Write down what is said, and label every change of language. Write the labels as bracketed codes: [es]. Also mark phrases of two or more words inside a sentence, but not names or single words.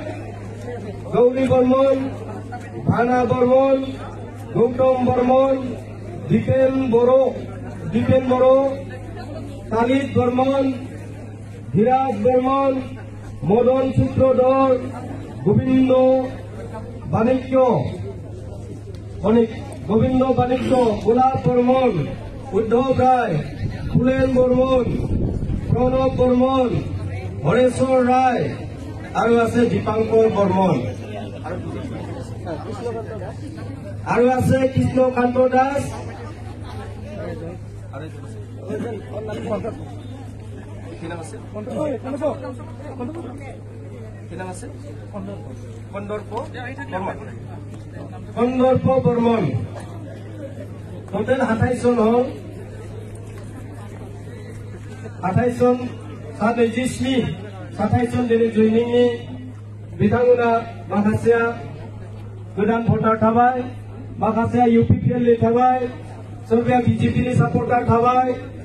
[as] গৌরী বর্মন, ভানা বর্মন, গৌতম বর্মন, দীপেন বড়, তালিদ বর্মন, ধীরাজ বর্মন, মদন সূত্রধর, গোবিন্দ বাণিজ্য, গোলাপ বর্মন, উদ্ধব রায়, ফুলেন বর্মন, প্রণব বর্মন, হরেশ্বর রায় আৰু আছে দীপাঙ্কৰ বৰ্মন আৰু আছে কৃষ্ণকান্ত দাস কন্দৰ্প বৰ্মন টোটেল 28 জন হল [brx] 28 জন सात जिस्नि 27 जन दिनै जयनिंनि बिथांमोना माखासेया गोदान भटार थाबाय माखासेया UPPL नि थाबाय सोरबाया BJP नि सापर्टार थाबाय